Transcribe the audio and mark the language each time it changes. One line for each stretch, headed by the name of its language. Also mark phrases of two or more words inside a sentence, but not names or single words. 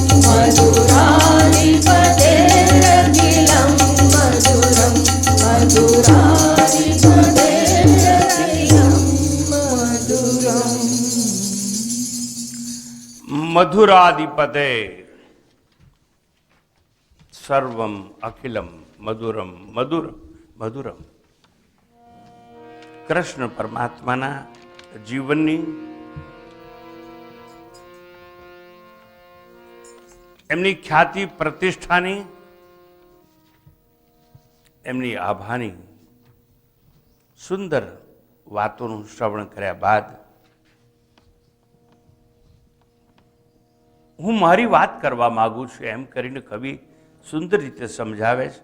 Sanskrit: मधुराधिपतेरखिलं मधुरं मधुराधिपतेरखिलं मधुरम् मधुराधिपते सर्वम अखिलम मधुरम मधुरम मधुरम.
Gujarati: કૃષ્ણ પરમાત્માના જીવનની એમની ખ્યાતિ પ્રતિષ્ઠાની એમની આભાની સુંદર વાતોનું શ્રવણ કર્યા બાદ હું મારી વાત કરવા માંગુ છું એમ કરીને કવિ સુંદર રીતે સમજાવે છે.